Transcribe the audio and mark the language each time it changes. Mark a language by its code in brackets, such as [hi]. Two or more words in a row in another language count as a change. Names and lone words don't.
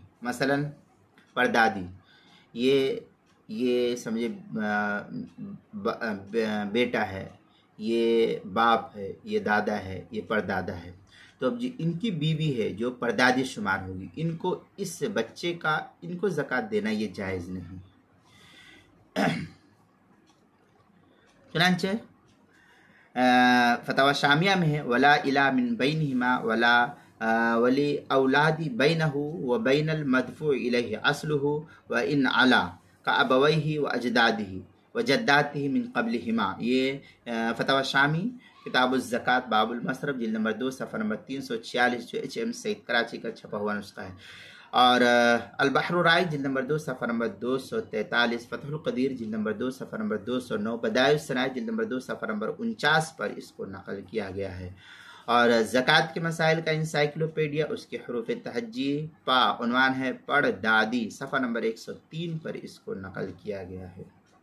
[ur] مثلا پردادی یہ سمجھے بیٹا ہے، یہ باپ ہے، یہ دادا ہے، یہ پردادا ہے، تو اب جو ان کی بیوی ہے جو پردادی شمار ہوگی، ان کو اس بچے کا ان کو زکوٰۃ دینا یہ جائز نہیں۔ چنانچہ فتاوی شامیہ میں ہے [ar] ولا الا من بینہما ولا ولی اولادی بینہ و بین المدفوع الیہ اصلہ و ان علا کابویہ و اجدادہ و جداتہ من قبلہما۔ [ur] یہ فتاوی شامی کتاب الزکوٰۃ باب المصرف جلد نمبر 2 صفحہ نمبر 346 جو HM سعید کراچی کا چھپا ہوا نسخہ ہے، اور البحر الرائج جلد نمبر 2 صفحہ نمبر 243، فتح القدیر جلد نمبر 2 صفحہ نمبر 209، بدائع الصنائع جلد نمبر 2 صفحہ نمبر 49 پر اس کو نقل کیا گیا ہے، اور زکوٰۃ کے مسائل کا انسائکلوپیڈیا اس کے حروف تہجی پا عنوان ہے پڑ دادی، صفحہ نمبر 103 پر اس کو نقل کیا گیا ہے۔